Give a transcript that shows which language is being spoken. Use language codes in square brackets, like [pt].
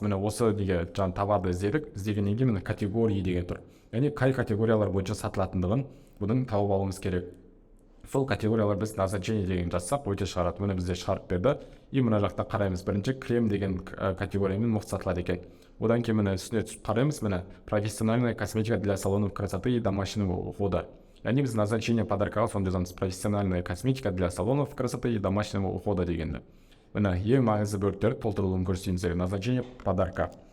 [kk] Міне осы неге товарды іздедік. Іздегеннен кейін міне категории деген тұр. Яғни қай категориялар бойынша сатылатындығын бұның тауып алуымыз керек. Сол категориялар біз назначение деген жазсақ өте шығарады. Мұны бізде шығарып берді. И мына жақта қараймыз. Бірінші крем деген категориямен мықты сатылады екен. Одан кейін міне үстіне түсіп қараймыз. [ru] Міне профессиональная косметика для салонов красоты и домашнего ухода. [kk] Яғни біз назначение подаркаға соны жазамыз. [ru] Профессиональная косметика для салонов красоты и домашнего ухода дегенді. [kk] Міне ең маңызды бөліктер толтырылуын көрсетейін. Назначение подарка.